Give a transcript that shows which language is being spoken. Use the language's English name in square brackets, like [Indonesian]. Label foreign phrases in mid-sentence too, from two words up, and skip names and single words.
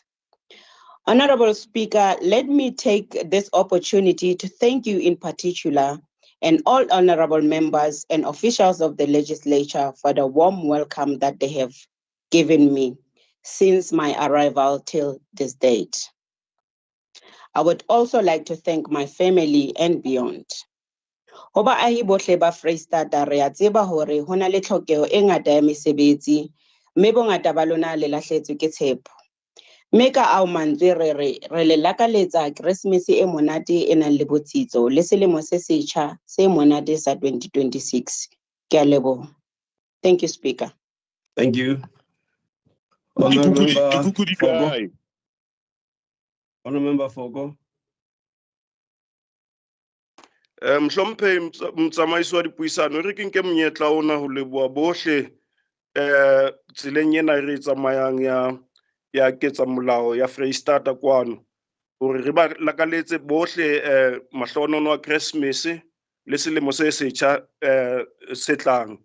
[English] Honorable Speaker, let me take this opportunity to thank you in particular and all honorable members and officials of the Legislature for the warm welcome that they have given me since my arrival till this date. I would also like to thank my family and beyond. [Southern Sotho] Ho baahi bohle ba Freistata re a tseba hore ho na le tlhokeho e ngata ya mesebetsi, mme bongata ba lona le lahlehetswe ke tshepo. Mme ka ao mantswe re le lakaletsa Keresemese e monate e nang le botsitso le selemo se setjha se monate sa 2026. Ke a leboha. [English] Thank you, Speaker. Thank you. Honourable Member Fogo. [Southern Sotho] Mhlomphehi mtsamaisi wa dipuisano, re ke nke monyetla ona ho leboha bohle tseleng ena re tsamayang ya ketsa molao ya Freistata kwano hore re ba lakaletse bohle mahlonono a Keresemese le selemo se setjha se tlang.